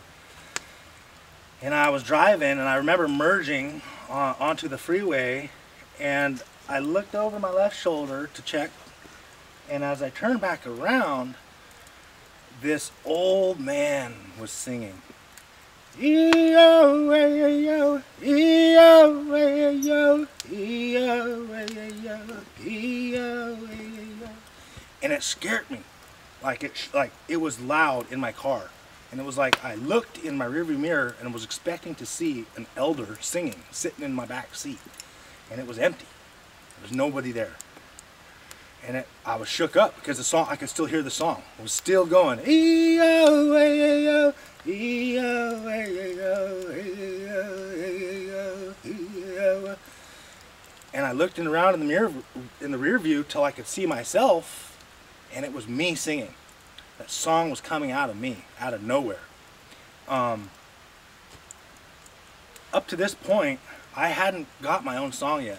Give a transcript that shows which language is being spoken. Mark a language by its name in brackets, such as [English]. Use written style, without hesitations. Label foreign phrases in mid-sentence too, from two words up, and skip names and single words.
[English] And I was driving, and I remember merging onto the freeway, and I looked over my left shoulder to check, and as I turned back around, this old man was singing. E-O-A-O, E-O-A-O, E-O-A-O, E-O-A-O. And it scared me. Like it was loud in my car. And it was like I looked in my rearview mirror and was expecting to see an elder singing, sitting in my back seat. And it was empty. There was nobody there. And I was shook up because the song, I could still hear the song. It was still going. E-O-A-O, E-O-A-O, E-O-A-O, E-O. And I looked around in the mirror, in the rear view, till I could see myself, and it was me singing. That song was coming out of me, out of nowhere. Up to this point, I hadn't got my own song yet.